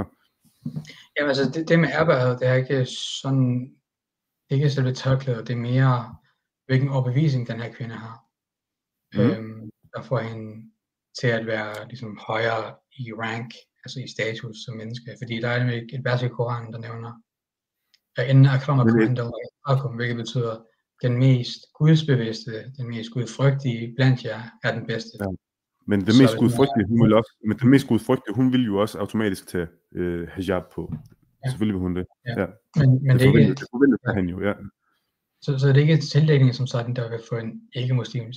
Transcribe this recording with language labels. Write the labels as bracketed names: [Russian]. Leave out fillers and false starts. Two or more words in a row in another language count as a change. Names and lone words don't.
[Danish] Jamen altså, det med ærbarhed, det er ikke sådan, ikke selve tørklædet, det er mere, hvilken overbevisning den her kvinde har. Der får hende til at være ligesom højere i rank, altså i status som menneske, fordi der er nemlig et vers i Koranen, der nævner, [Arabic] إن أكرمكم عند الله أتقاكم, [Danish] hvilket betyder, den mest gudsbevidste, den mest gudfrygtige blandt jer er den bedste. Ja. Men den mest gudfrygtige, hun vil jo også automatisk tage hijab på. Ja. Selvfølgelig vil hun det. Ja. Men det er ikke... Det forventer hende jo, ja. Så det er ikke en tildækning som sådan, der vil få en ikke-muslimsk.